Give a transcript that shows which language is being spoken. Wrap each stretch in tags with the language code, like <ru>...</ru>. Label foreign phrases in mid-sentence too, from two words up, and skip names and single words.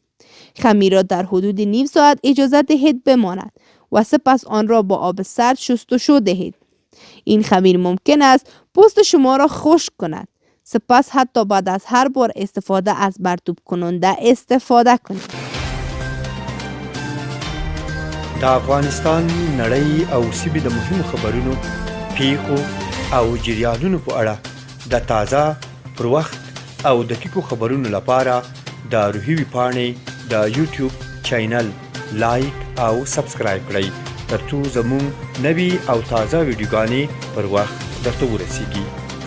<fa>خمیر را در حدود نیم ساعت اجازه دهید بماند و سپس آن را با آب سرد شستشو دهید. این خمیر ممکن است پوست شما را خشک کند. سپس حتی بعد از هر بار استفاده از مرطوب کننده استفاده کنید.</fa> <ps>د افغانستان نړۍ او سیمې د مهمو خبرونو، پیښو او جریانونو په اړه د تازه، پر وخت او دقیقو خبرونو لپاره د روحي ویبپاڼې د یوټیوب چینل لایک او سبسکرایب کړئ ترڅو زموږ نوي او تازه ویډیوګانې پر وخت درته ورسیږي.</ps>